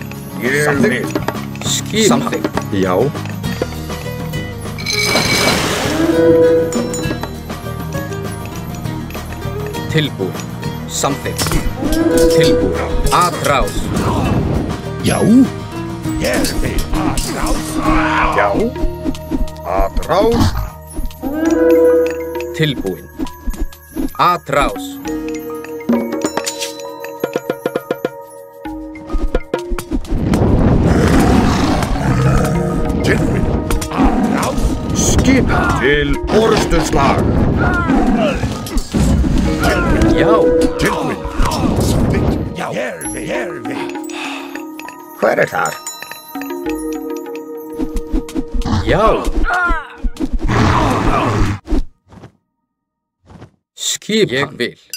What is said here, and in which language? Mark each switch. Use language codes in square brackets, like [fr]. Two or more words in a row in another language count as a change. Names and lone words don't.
[is] Samþykkt. Já. Tilbúin. Samþykkt. Tilbúin. Atrás. Já. Ég vil atrás. Já. Atrás. Tilbúin. Atrás. Tilbúin. Atrás. Skipa til orrustuslag. Já. Tilbúin. Samþykkt. Já. Ég vil. Hver þar? Já. Skipan. Ég vil.